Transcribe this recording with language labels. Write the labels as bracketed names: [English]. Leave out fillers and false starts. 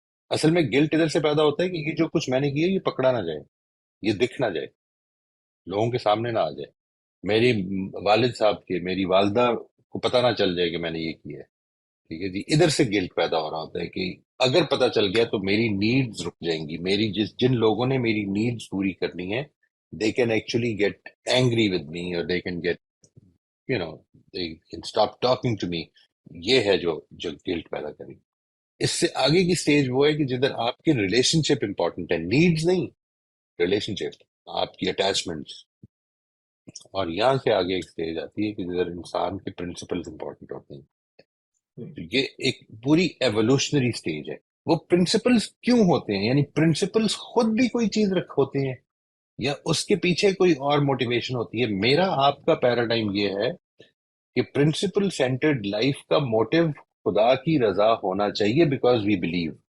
[Urdu] اصل میں گلٹ ادھر سے پیدا ہوتا ہے کہ یہ جو کچھ میں نے کیا یہ پکڑا نہ جائے، یہ دکھ نہ جائے، لوگوں کے سامنے نہ آ جائے، میری والد صاحب کے، میری والدہ کو پتہ نہ چل جائے کہ میں نے یہ کیا ہے. ٹھیک ہے جی، ادھر سے گلٹ پیدا ہو رہا ہوتا ہے کہ اگر پتہ چل گیا تو میری نیڈز رک جائیں گی. میری جن لوگوں نے میری نیڈز پوری کرنی ہے [English] they can actually get angry with me or they can get you know they can stop talking to me. [Urdu] یہ ہے جو گلٹ پیدا کرے. اس سے آگے کی سٹیج وہ ہے کہ جدھر آپ کی ریلیشن شپ امپورٹنٹ ہے، نیڈز نہیں، ریلیشن شپ، آپ کی اٹیچمنٹس. اور یہاں سے آگے ایک سٹیج آتی ہے کہ جدھر انسان کے پرنسپلز امپورٹنٹ ہوتے ہیں. تو یہ ایک پوری ایوولوشنری سٹیج ہے. وہ پرنسپلز کیوں ہوتے ہیں؟ یعنی پرنسپلز خود بھی کوئی چیز ہوتے ہیں یا اس کے پیچھے کوئی اور موٹیویشن ہوتی ہے؟ میرا آپ کا پیراڈائم یہ ہے کہ پرنسپل سینٹرڈ لائف کا موٹیو خدا کی رضا ہونا چاہیے، [English] Because we believe.